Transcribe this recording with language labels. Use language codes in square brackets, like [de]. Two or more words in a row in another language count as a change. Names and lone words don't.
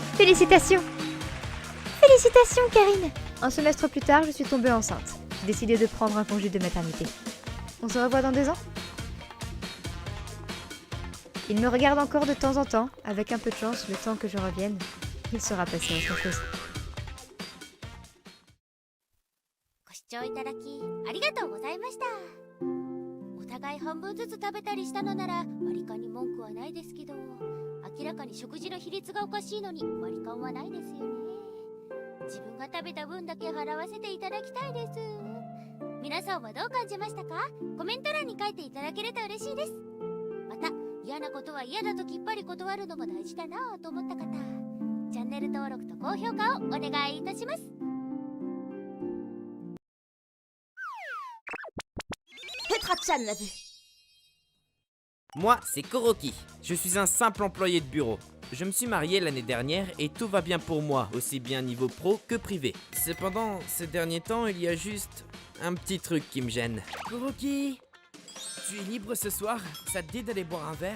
[fr] Félicitations! Félicitations, Karine! Un semestre plus tard, je suis tombée enceinte. J'ai décidé de prendre un congé de maternité. On se revoit dans 2 ans? Il me regarde encore de temps en temps. Avec un peu de chance, le temps que je revienne, il sera passé autre chose. [ja] ご視聴いただきありがとうございました。お互い半分ずつ食べたりしたのなら割り勘に文句はないですけど、明らかに食事の比率がおかしいのに割り勘はないですよね。自分が食べた分だけ払わせていただきたいです。皆さんはどう感じましたか？コメント欄に書いていただけると嬉しいです。また嫌なことは嫌だときっぱり断るのも大事だなぁと思った方、チャンネル登録と高評価をお願いいたします。 [fr] Satra-chan l'a vu. Moi, c'est Kuroki. Je suis un simple employé de bureau. Je me suis marié l'année dernière et tout va bien pour moi, aussi bien niveau pro que privé. Cependant, ces derniers temps, il y a juste un petit truc qui me gêne. Kuroki, tu es libre ce soir? Ça te dit d'aller boire un verre?